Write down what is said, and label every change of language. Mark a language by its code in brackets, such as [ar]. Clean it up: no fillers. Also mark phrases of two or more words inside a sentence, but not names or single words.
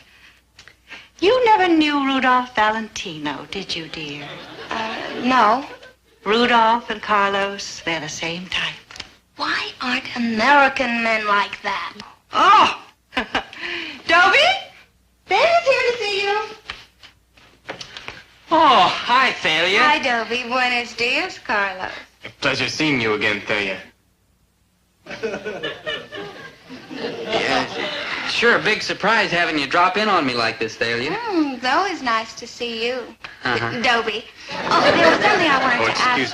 [en] You never knew Rudolph Valentino, did you, dear? No. Rudolph and Carlos, they're the same type. Why aren't American men like that? Oh! Dobie? Daddy's here to see you. Oh, hi, Thalia. Hi, [es] Dobie. Buenos dias, Carlos. [en] Pleasure seeing you again, Thalia. Yeah, sure a big surprise having you drop in on me like this, Thalia. It's always nice to see you. Uh-huh. Dobie. Oh, there was something I wanted to ask